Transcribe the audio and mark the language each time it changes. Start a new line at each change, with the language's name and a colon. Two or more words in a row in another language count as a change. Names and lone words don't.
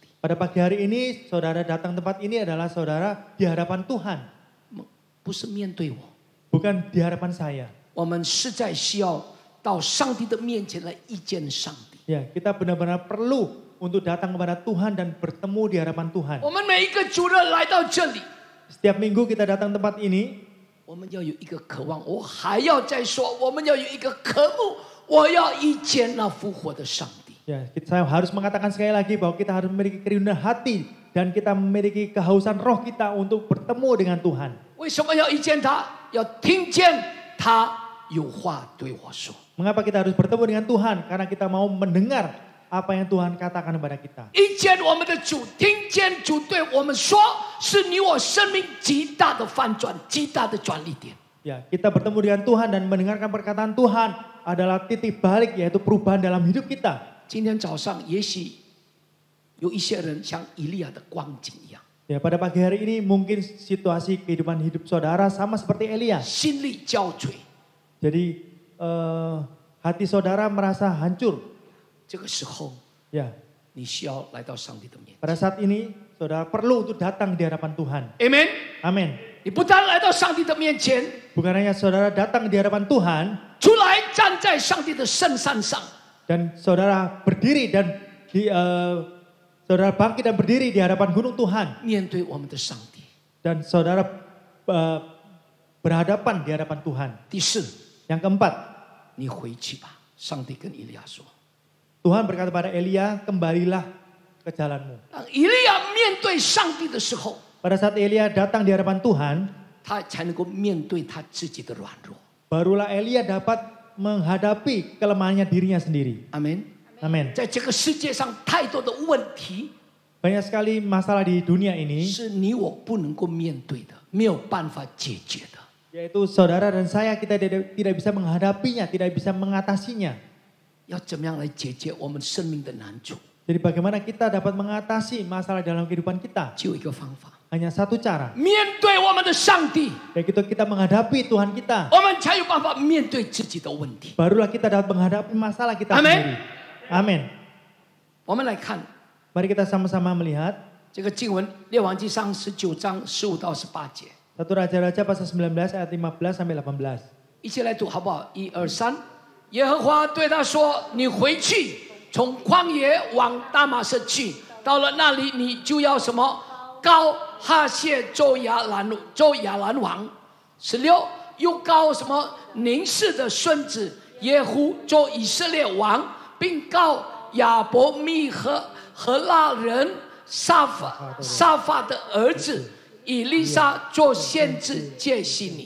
Indonesian: Pada pagi hari ini, saudara datang tempat ini adalah saudara di hadapan Tuhan.
Chinese: 不是面对我，
Indonesian: Bukan di hadapan saya.
Chinese: 我们实在需要到上帝的面前来遇见上帝。
Indonesian: Ya, kita benar-benar perlu untuk datang kepada Tuhan dan bertemu di hadapan Tuhan.
Chinese: 我们每一个主人来到这里，
Indonesian: Setiap minggu kita datang tempat ini,
Chinese: 我们要有一个渴望，我还要再说，我们要有一个渴慕，我要遇见那复活的上帝。
Indonesian: ya, saya harus mengatakan sekali lagi bahwa kita harus memiliki kerinduan hati dan kita memiliki kehausan roh kita untuk bertemu dengan Tuhan.
Chinese: 为什么要遇见他？要听见他有话对我说。
Indonesian: Mengapa kita harus bertemu dengan Tuhan? Karena kita mau mendengar apa yang Tuhan katakan kepada kita.
Chinese: 遇见我们的主，听见主对我们说，是你我生命极大的翻转，极大的转捩点。
Indonesian: Ya, kita bertemu dengan Tuhan dan mendengarkan perkataan Tuhan adalah titik balik, yaitu perubahan dalam hidup kita.
Chinese: 今天早上，也许有一些人像以利亚的光景一样，
Indonesian: Ya, pada pagi hari ini mungkin situasi kehidupan hidup saudara sama seperti Elia.
Chinese: 心力交瘁。
Indonesian: Jadi hati saudara merasa hancur.
Chinese: 这个时候，
Indonesian: Ya,
Chinese: 你需要来到上帝的面前。
Indonesian: pada saat ini saudara perlu untuk datang di hadapan Tuhan.
Chinese: Amen。
Indonesian: Amin.
Chinese: 你不但来到上帝的面前，
Indonesian: Bukan hanya saudara datang di hadapan Tuhan
Chinese: 出来站在上帝的圣山上，
Indonesian: dan saudara berdiri dan saudara bangkit dan berdiri di hadapan gunung Tuhan
Chinese: 面对我们的上帝。
Indonesian: dan saudara berhadapan di hadapan Tuhan.
Chinese: 第四，
Indonesian: Yang keempat,
Chinese: 你回去吧。上帝跟以利亚说。
Indonesian: Tuhan berkata pada Elia, kembalilah ke jalanmu.
Chinese: 当以利亚面对上帝的时候，
Indonesian: Pada saat Elia datang di hadapan Tuhan,
Chinese: 他才能够面对他自己的软弱。
Indonesian: barulah Elia dapat menghadapi kelemahannya dirinya sendiri.
Chinese: 阿门。
Indonesian: Amin.
Chinese: 在这个世界上，太多的问题
Indonesian: Banyak sekali masalah di dunia ini,
Chinese: 是你我不能够面对的，没有办法解决的。
Indonesian: yaitu saudara dan saya kita tidak bisa menghadapinya, tidak bisa mengatasinya.
Chinese: 要怎么样来解决我们生命的难处？
Indonesian: Jadi bagaimana kita dapat mengatasi masalah dalam kehidupan kita?
Chinese: 只有一个方法，
Indonesian: Hanya satu cara,
Chinese: 面对我们的上帝，
Indonesian: yaitu kita menghadapi Tuhan kita.
Chinese: 我们才有办法面对自己的问题。
Indonesian: Barulah kita dapat menghadapi masalah kita Amin. sendiri. Amin.
Chinese: 我们来看
Indonesian: Mari kita sama-sama melihat
Chinese: 这个经文，《列王纪上》19章15到18节，
Indonesian: 1 Raja-Raja pasal 19 ayat 15 sampai 18.
Chinese: 一起来读好不好？1、2、3。耶和华对他说：“你回去，从旷野往大马色去，到了那里，你就要什么？高哈谢做亚兰王。16，又高什么宁氏的孙子耶户做以色列王，并告亚伯密和拉人沙法的儿子以利沙做先知，接续你。”